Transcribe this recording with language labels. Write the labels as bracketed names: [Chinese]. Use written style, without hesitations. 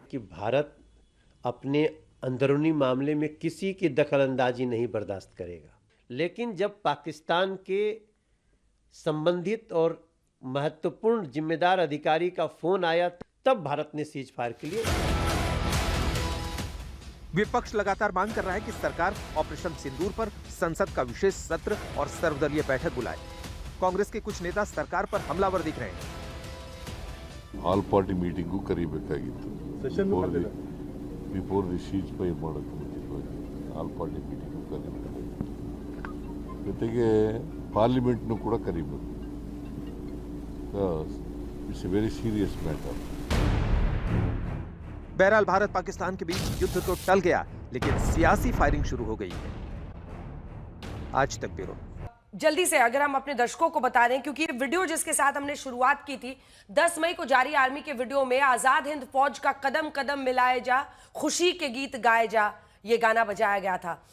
[Hindi] कि भारत अपने अंदरूनी मामले में किसी की दखलंदाजी नहीं बर्दाश्त करेगा, लेकिन जब पाकिस्तान के संबंधित और महत्वपूर्ण जिम्मेदार अधिकारी का फोन आया तब भारत ने सीज फायर के लिए। विपक्ष लगातार मांग कर रहा है कि सरकार ऑपरेशन सिंदूर पर संसद का विशेष सत्र और सर्वदलीय बैठक बुलाए। कांग्रेस के कुछ नेता सरकार पर हमलावर दिख रहे हैं। [Kannada] All party meeting ಕರಿಬೇಕಾಗಿತ್ತು [English] before the ceasefire [Kannada] ಮಾಡೋಕ್ಕೆ ಮುಂಚಿತವಾಗಿ ಆಲ್ ಪಾರ್ಟಿ ಮೀಟಿಂಗು ಕರಿಬೇಕಾಗಿತ್ತು, ಜೊತೆಗೆ ಪಾರ್ಲಿಮೆಂಟ್ನು ಕೂಡ ಕರಿಬೇಕು। [English] It's A very serious matter. [Hindi] बहरहाल भारत पाकिस्तान के बीच युद्ध तो टल गया, लेकिन सियासी फायरिंग शुरू हो गई है। आज तक ब्यूरो। जल्दी से अगर हम अपने दर्शकों को बता दें, क्योंकि ये वीडियो जिसके साथ हमने शुरुआत की थी 10 मई को जारी आर्मी के वीडियो में आजाद हिंद फौज का कदम कदम मिलाए जा, खुशी के गीत गाए जा, ये गाना बजाया गया था।